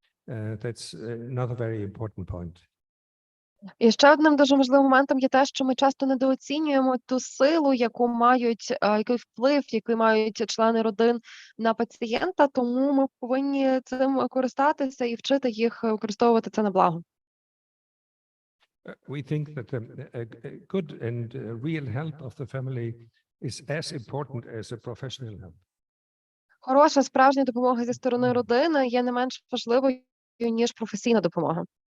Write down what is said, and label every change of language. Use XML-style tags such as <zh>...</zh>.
<en>That's another very important point.</en> <uk>І ще одним дуже важливим моментом є те, що ми часто недооцінюємо ту силу, яку мають, який вплив, який мають члени родин на пацієнта, тому ми повинні цим користатися і вчити їх використовувати це на благо.</uk> <en>We think that a good and real help of the family is as important as a professional help.</en> <uk>Хороша справжня допомога зі сторони родини є не менш важливою, ніж професійна допомога.</uk>